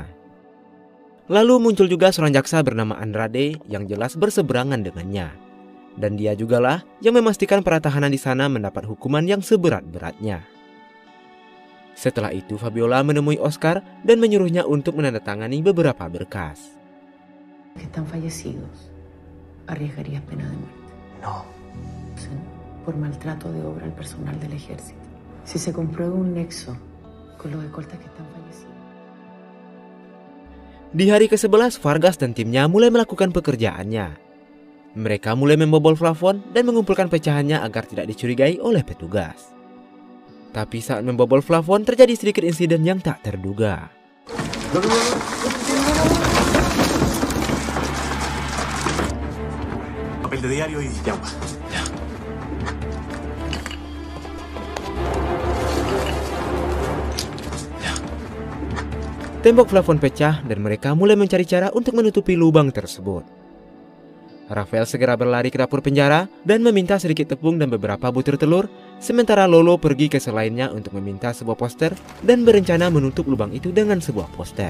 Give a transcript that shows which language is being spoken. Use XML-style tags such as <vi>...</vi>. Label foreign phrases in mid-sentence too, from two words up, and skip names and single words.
<id>Lalu muncul juga seorang jaksa bernama Andrade yang jelas berseberangan dengannya. Dan dia jugalah yang memastikan para tahanan di sana mendapat hukuman yang seberat-beratnya. Setelah itu Fabiola menemui Oscar dan menyuruhnya untuk menandatangani beberapa berkas.</id> <es>Están fallecidos. ¿Arriesgarías pena de muerte? No. Por maltrato de obra al personal del ejército. Si se comprueba un nexo con los escoltas que están fallecidos.</es> <id>Di hari ke-11, Vargas dan timnya mulai melakukan pekerjaannya. Mereka mulai membobol plafon dan mengumpulkan pecahannya agar tidak dicurigai oleh petugas. Tapi saat membobol plafon terjadi sedikit insiden yang tak terduga.</id> <es>Papel de diario y agua. Ya.</es> <id>Tembok plafon pecah dan mereka mulai mencari cara untuk menutupi lubang tersebut. Rafael segera berlari ke dapur penjara dan meminta sedikit tepung dan beberapa butir telur, sementara Lolo pergi ke sel lainnya untuk meminta sebuah poster dan berencana menutup lubang itu dengan sebuah poster.</id>